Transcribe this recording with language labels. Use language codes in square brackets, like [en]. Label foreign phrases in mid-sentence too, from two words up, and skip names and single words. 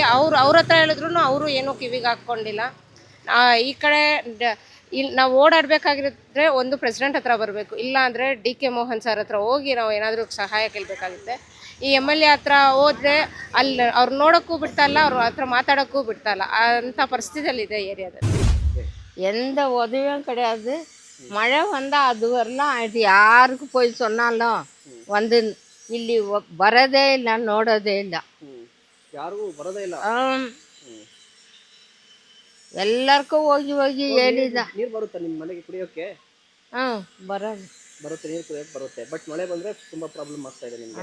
[kn] ಅವ್ರ ಹತ್ರ ಹೇಳಿದ್ರು ಅವರು ಏನೂ ಕಿವಿಗೆ ಹಾಕ್ಕೊಂಡಿಲ್ಲ. ಈ ಕಡೆ ಇಲ್ಲಿ ನಾವು ಓಡಾಡಬೇಕಾಗಿದ್ರೆ ಒಂದು ಪ್ರೆಸಿಡೆಂಟ್ ಹತ್ರ ಬರಬೇಕು, ಇಲ್ಲ ಅಂದರೆ DK ಮೋಹನ್ ಸರ್ ಹತ್ರ ಹೋಗಿ ನಾವು ಏನಾದರೂ ಸಹಾಯ ಕೇಳಬೇಕಾಗುತ್ತೆ. ಈ MLA ಹತ್ರ ಹೋದರೆ ಅಲ್ಲಿ ಅವ್ರು ನೋಡೋಕ್ಕೂ ಬಿಡ್ತಾ ಇಲ್ಲ, ಅವ್ರ ಹತ್ರ ಮಾತಾಡೋಕ್ಕೂ ಬಿಡ್ತಾ ಇಲ್ಲ, ಅಂಥ ಪರಿಸ್ಥಿತಿಯಲ್ಲಿದೆ ಏರಿಯಾದಲ್ಲಿ. [ta] எந்த உதவியும் கிடையாது. மழை வந்தால் அது வரலாம், இது யாருக்கு போய் சொன்னாலும் வந்து [kn] ಇಲ್ಲಿ ಬರೋದೇ ಇಲ್ಲ, ನೋಡೋದೇ ಇಲ್ಲ. ಯಾರಿಗೂ ಬರೋದೇ ಇಲ್ಲ. ಎಲ್ಲರಿಗೂ ಹೋಗಿ ಹೋಗಿ ಹೇಳಿದ. ನೀರು ಬರುತ್ತೆ ನಿಮ್ಮ ಮನೆಗೆ ಕುಡಿಯೋಕೆ? ಬರೋದು ಬರುತ್ತೆ, ನೀರು ಕುಡಿಯೋಕೆ ಬರುತ್ತೆ. ಬಟ್ ಮಳೆ ಬಂದರೆ ತುಂಬ ಪ್ರಾಬ್ಲಮ್ ಆಗ್ತಾ ಇದೆ ನಿಮಗೆ.